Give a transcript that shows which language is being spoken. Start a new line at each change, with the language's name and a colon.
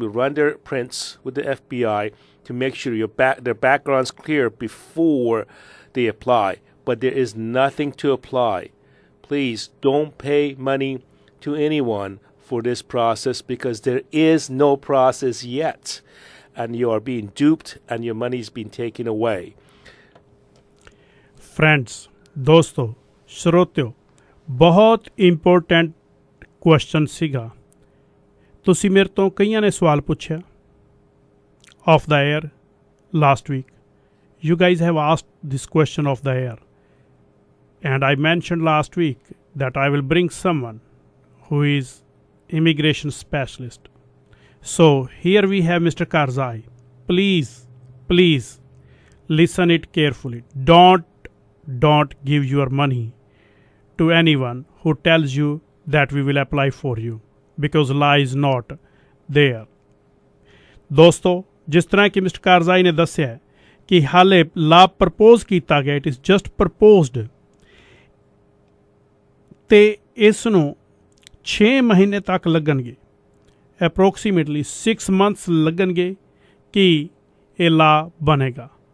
English: We run their prints with the FBI to make sure their background's clear before they apply. But there is nothing to apply. Please don't pay money to anyone for this process because there is no process yet. And you are being duped and your money is being taken away.
Hindi: Friends, दोस्तों, श्रोत्यो, बहुत important question ਸੀਗਾ।
Punjabi: ਤੁਸੀਂ ਮੇਰੇ ਤੋਂ ਕਈਆਂ ਨੇ ਸਵਾਲ ਪੁੱਛਿਆ
English: off the air last week. You guys have asked this question off the air. And I mentioned last week that I will bring someone who is immigration specialist. So here we have Mr. Kharazi. Please listen it carefully. Don't give your money to anyone who tells you that we will apply for you because law is not there.
Punjabi: ਦੋਸਤੋ, ਜਿਸ ਤਰ੍ਹਾਂ ਕਿ mister ਕਾਰਜ਼ਾਈ ਨੇ ਦੱਸਿਆ ਕਿ ਹਾਲੇ ਲਾ propose ਕੀਤਾ ਗਿਆ,
English: it is just proposed,
Punjabi: ਤੇ ਇਸ ਨੂੰ 6 ਮਹੀਨੇ ਤੱਕ ਲੱਗਣਗੇ, ਅਪਰੋਕਸੀਮੇਟਲੀ 6 months ਲੱਗਣਗੇ ਕਿ ਇਹ ਲਾ ਬਣੇਗਾ।